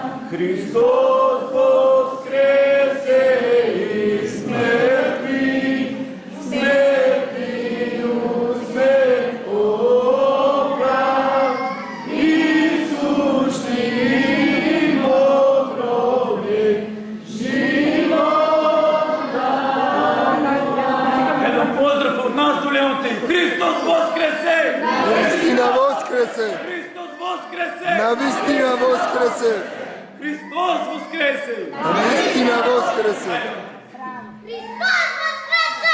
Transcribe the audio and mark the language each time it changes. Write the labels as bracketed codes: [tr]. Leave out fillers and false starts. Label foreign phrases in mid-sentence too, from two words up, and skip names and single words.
[cu] Христос воскресе из мертвых, смертью смерть поправ, Иисусный в гробе живота. [sr] Jedan pozdrav od nas do Leontej. Hristos Voskrese! Navistina Voskrese! Hristos Voskrese! Navistina Voskrese! Hristos Voskrese! Navistina Voskrese! Hristos Voskrese!